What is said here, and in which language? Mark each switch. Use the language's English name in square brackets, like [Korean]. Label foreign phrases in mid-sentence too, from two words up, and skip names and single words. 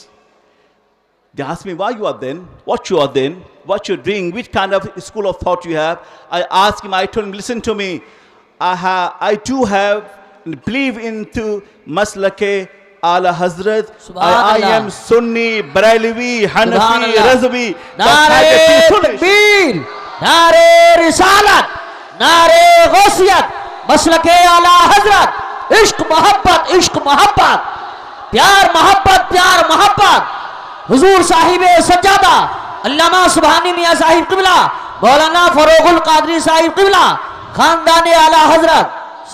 [English] They asked me, why you are then? What you are then? What you're doing? Which kind of school of thought you have? I asked him, I told him, listen to me. I do have and believe into Maslake Ala Hazrat. I am Sunni, Barelvi, Hanafi, Razvi. [Urdu] نعرۂ تکبیر، نعرۂ رسالت، نعرۂ غوثیہ، مسلکِ اعلیٰ حضرت. عشق محبت، پیار محبت، حضور صاحب سجادہ علامہ سبحانی میاں صاحب قبلہ، مولانا فروغ القادری صاحب قبلہ، خاندان اعلیٰ حضرت۔